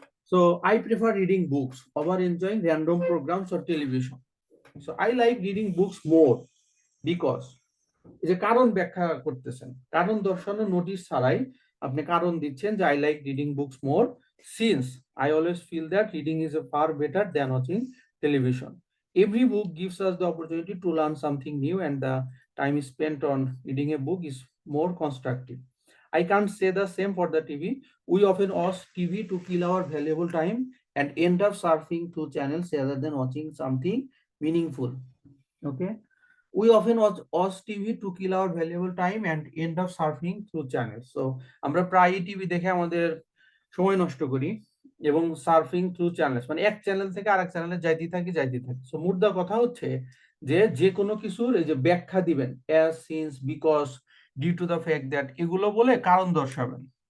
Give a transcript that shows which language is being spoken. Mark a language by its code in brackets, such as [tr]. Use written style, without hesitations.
[en] So I prefer reading books over enjoying random programs or television. So I like reading books more because, [bn] এই যে কারণ ব্যাখ্যা করতেছেন, কারণ দর্শানো নোটিশ ছাড়াই আপনি কারণ দিচ্ছেন যে [en] I like reading books more since I always feel that reading is a far better than watching television. Every book gives us the opportunity to learn something new, and the time spent on reading a book is more constructive. I can't say the same for the TV. We often watch TV to kill our valuable time and end up surfing through channels rather than watching something meaningful. Okay. We often watch TV to kill our valuable time and end up surfing through channels. [bn] So আমরা প্রায়ই TV দেখে আমাদের সময় নষ্ট করি এবং [en] surfing through channels, [bn] মানে এক চ্যানেল থেকে আরেক চ্যানেলে যাইতে থাকি। সো মুদ্রা কথা হচ্ছে যে যে কোনো কিছুর এই যে ব্যাখ্যা দিবেন, [en] as, since, because, due to the fact that, [bn] এগুলো বলে কারণ দর্শাবেন।